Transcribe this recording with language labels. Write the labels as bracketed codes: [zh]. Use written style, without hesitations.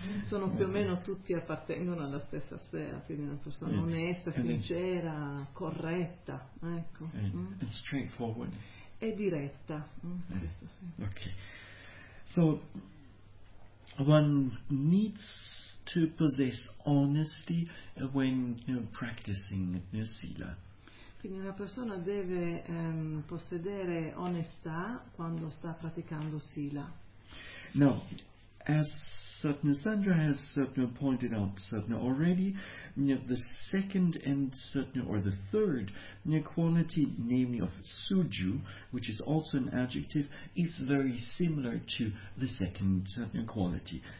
[it] Sono più o meno tutti appartengono alla stessa sfera, quindi una persona onesta, sincera, corretta, ecco. [en] And straightforward. [it] E diretta. Questo, sì. [en] Okay. So, one needs to possess honesty when practicing sila. [it] Quindi una persona deve possedere onestà quando sta praticando sila. [en] Now, as Sandra has pointed out already, the second and the third quality, namely of suju, which is also an adjective, is very similar to the second quality.